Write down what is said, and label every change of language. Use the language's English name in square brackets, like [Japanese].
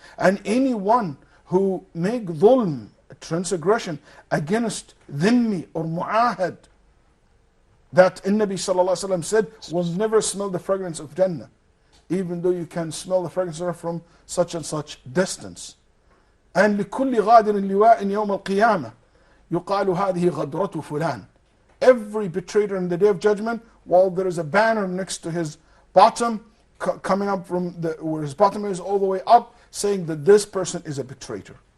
[English] And anyone who make dhulm, transgression against dhimmi or mu'ahad, that Nabi sallallahu alayhi wa sallam said will never smell the fragrance of Jannah, even though you can smell the fragrance from such and such distance. And [Arabic] لكل غادر لواء يوم القيامة يقال هذه غدرة فلان. [English] Every betrayer in the Day of Judgment, while there is a banner next to his bottom, coming up from where his bottom is all the way up, saying that this person is a betrayer.